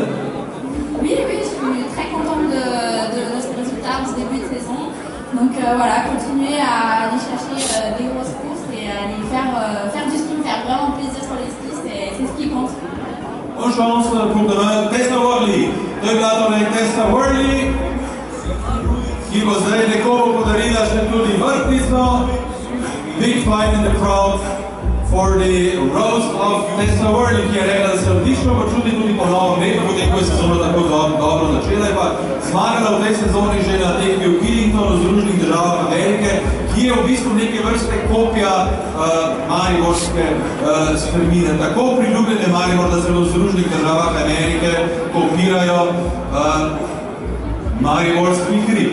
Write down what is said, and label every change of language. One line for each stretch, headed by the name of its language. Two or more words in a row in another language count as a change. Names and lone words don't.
French: Oui, je suis très contente de notre résultat en ce début de saison. Donc voilà, continuer à aller chercher des grosses courses et aller faire du ski, faire vraiment plaisir sur les skis, c'est ce qui compte. Bonne chance pour demain, Tessa Worley.
Slovenian: Dojdato Tessa Worley, ki bo zdaj nekomu podarila še tudi vrtnico.
English: Big fight in the crowd for the Rose of
Slovenian: Tessa Worley, ki je rekla, da se odlično počuti tudi po novem letu, potem ko je sezono tako dobro začela, je pa zmagala v tej sezoni že na tekmi v Killingtonu, v Združenih državah Amerike, ki je v bistvu neke vrste kopija mariborske strmine. Tako priljubljene Maribor, da se v Združenih državah Amerike kopirajo mariborski hrib.